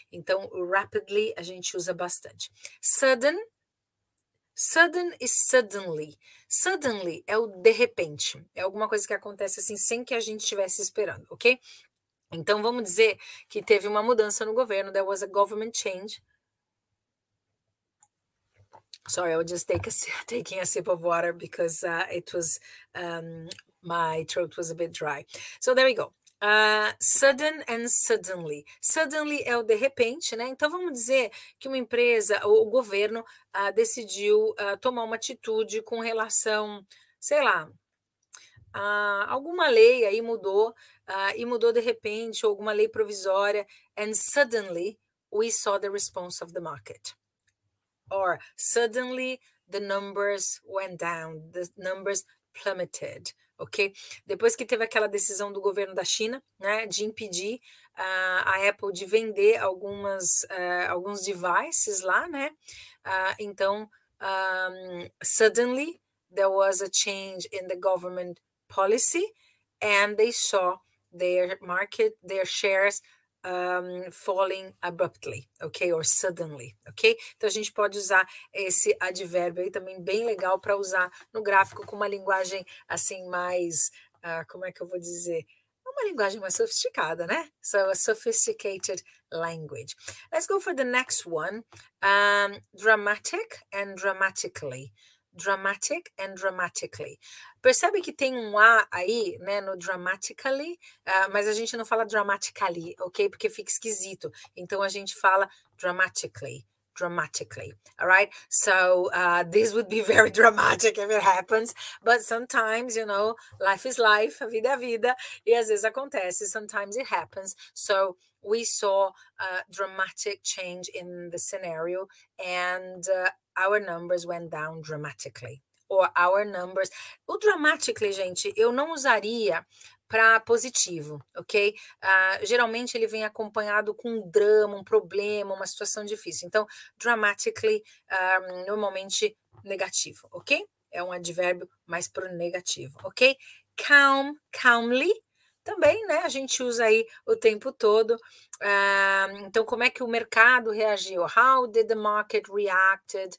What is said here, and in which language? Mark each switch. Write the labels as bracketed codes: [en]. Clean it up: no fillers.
[pt] Então, rapidly a gente usa bastante. Sudden, sudden e suddenly. Suddenly é o de repente, é alguma coisa que acontece assim sem que a gente estivesse esperando, ok? Então, vamos dizer que teve uma mudança no governo, [en] there was a government change. Sorry, I was just taking a sip of water because it was, my throat was a bit dry. So there we go. Sudden and suddenly. [pt] Suddenly é o de repente, né? Então, vamos dizer que uma empresa, ou o governo, decidiu tomar uma atitude com relação, sei lá, alguma lei aí mudou, e mudou de repente, ou alguma lei provisória, [en] and suddenly we saw the response of the market. Or suddenly the numbers went down, the numbers plummeted, ok? [pt] Depois que teve aquela decisão do governo da China, né, de impedir a Apple de vender alguns devices lá, né? [en] Então, suddenly there was a change in the government policy, and they saw their shares falling abruptly, ok? Or suddenly, ok? [pt] Então a gente pode usar esse advérbio aí também bem legal para usar no gráfico com uma linguagem assim mais, como é que eu vou dizer? Uma linguagem mais sofisticada, né? [en] So a sophisticated language. Let's go for the next one. Dramatic and dramatically. Dramatic and dramatically. [pt] Percebe que tem um A aí, né, no dramatically, mas a gente não fala dramatically, ok? Porque fica esquisito. Então a gente fala dramatically. [en] Dramatically, all right? So this would be very dramatic if it happens, but sometimes, you know, life is life, [pt] a vida é vida, e às vezes acontece, [en] sometimes it happens. So we saw a dramatic change in the scenario, and our numbers went down dramatically. Or our numbers. [pt] O dramatically, gente, eu não usaria para positivo, ok? Geralmente ele vem acompanhado com um drama, um problema, uma situação difícil. Então, dramatically, normalmente negativo, ok? É um advérbio mais para o negativo, ok? Calm, calmly, também, né? A gente usa aí o tempo todo. Então, como é que o mercado reagiu? [en] How did the market react?